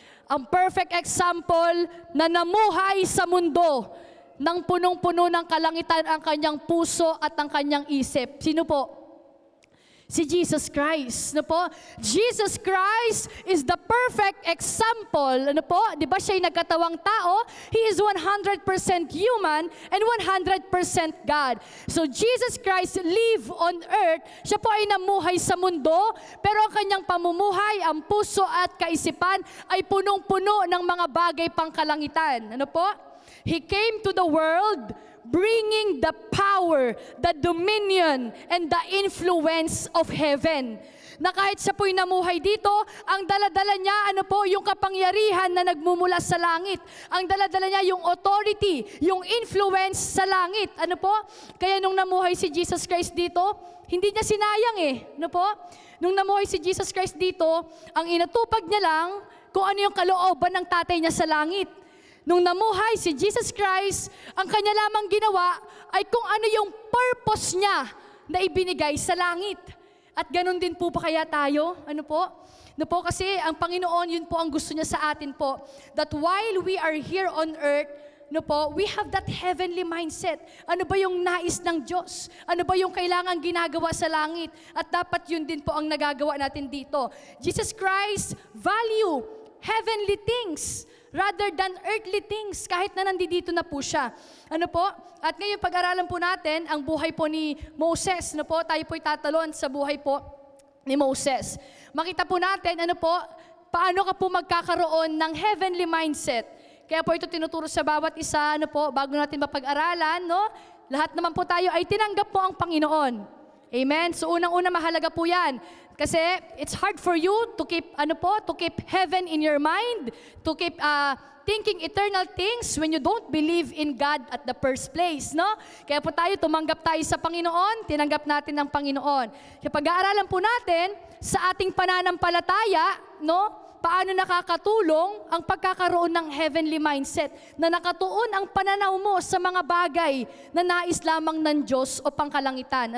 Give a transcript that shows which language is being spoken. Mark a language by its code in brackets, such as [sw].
[tl] Ang perfect example na namuhay sa mundo ng punong-puno ng kalangitan ang kanyang puso at ang kanyang isip. Sino po? [en] Si Jesus Christ, no po? Jesus Christ is the perfect example, ano po? [tl] 'Di ba siya ay nagkatawang tao? [en] He is 100% human and 100% God. So Jesus Christ lived on earth. [tl] Siya po ay namuhay sa mundo, pero ang kanyang pamumuhay, ang puso at kaisipan ay punong-puno ng mga bagay pangkalangitan. Ano po? [en] He came to the world bringing the power, the dominion, and the influence of heaven. [tl] Na kahit siya po'y namuhay dito, ang daladala niya, yung kapangyarihan na nagmumula sa langit. Ang daladala niya yung authority, yung influence sa langit. Kaya nung namuhay si Jesus Christ dito, hindi niya sinayang Nung namuhay si Jesus Christ dito, ang inatupag niya lang kung ano yung kalooban ng tatay niya sa langit. Nung namuhay si Jesus Christ, ang kanya lamang ginawa ay kung ano yung purpose niya na ibinigay sa langit. At ganun din po pa kaya tayo? Ano po? No po, kasi ang Panginoon, yun po ang gusto niya sa atin po. [en] That while we are here on earth, no po, we have that heavenly mindset. [tl] Ano ba yung nais ng Diyos? Ano ba yung kailangan ginagawa sa langit? At dapat yun din po ang nagagawa natin dito. [en] Jesus Christ value heavenly things rather than earthly things, [tl] kahit na nandito na po siya. [en] Ano po? [tl] At ngayon pag-aralan po natin ang buhay po ni Moses. No po? Tayo po'y tatalon sa buhay po ni Moses. Makita po natin, ano po, paano ka po magkakaroon ng heavenly mindset. Kaya po ito tinuturo sa bawat isa, ano po, bago natin mapag-aralan, no? Lahat naman po tayo ay tinanggap po ang Panginoon. Amen? So unang-una mahalaga po yan. [en] Kasi it's hard for you to keep, ano po, to keep heaven in your mind, to keep thinking eternal things when you don't believe in God at the first place, no? [tl] Kaya po tayo, tumanggap tayo sa Panginoon, tinanggap natin ng Panginoon. Kaya pag-aaralan po natin sa ating pananampalataya, no? Paano nakakatulong ang pagkakaroon ng heavenly mindset na nakatuon ang pananaw mo sa mga bagay na nais lamang ng Diyos o pangkalangitan.